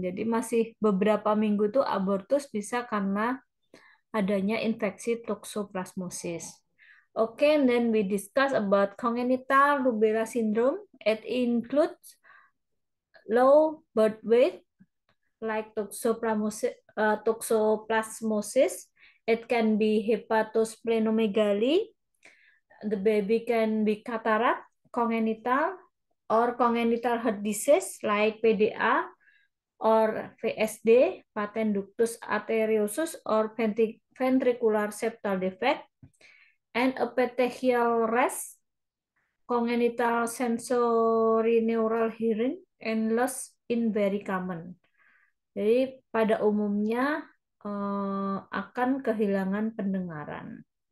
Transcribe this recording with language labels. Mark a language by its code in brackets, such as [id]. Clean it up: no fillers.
[id] Jadi masih beberapa minggu tuh abortus bisa karena adanya infeksi toxoplasmosis. [en] Okay, and then we discuss about congenital rubella syndrome. It includes low birth weight like toxoplasmosis. It can be hepatosplenomegaly. The baby can be cataract, congenital, or congenital heart disease like PDA or VSD, patent ductus arteriosus, or ventricular septal defect, and a petechial rest, congenital sensory neural hearing, and loss in very common. [id] Jadi pada umumnya akan kehilangan pendengaran.